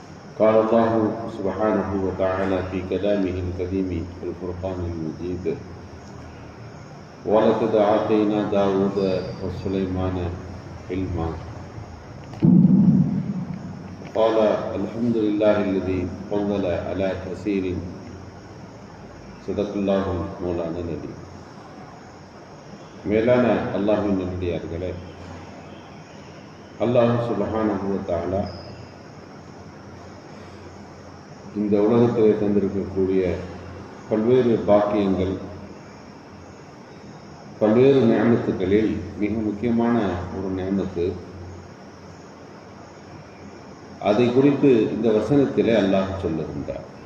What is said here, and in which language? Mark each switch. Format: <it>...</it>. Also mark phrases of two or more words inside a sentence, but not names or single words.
<ar>قال الله سبحانه وتعالى في كلامه الكريم الفرقان المجيد ولقد آتينا داود وسليمان علما قال الحمد لله الذي فضل على كثير صدق الله مولانا العلي.</ar> <ta>மேலான அல்லாஹ்வின் நல்லடியார்களே, அல்லாஹ்</ta> <ar>سبحانه وتعالى</ar> <ta>இந்த உலகத்தில் தந்திருக்கக்கூடிய பல்வேறு பாக்கியங்கள், பல்வேறு நியமத்துகளில் மிக முக்கியமான ஒரு நியமத்து, அதை குறித்து இந்த வசனத்திலே அல்லாஹ் சொல்லுகின்றார்.</ta>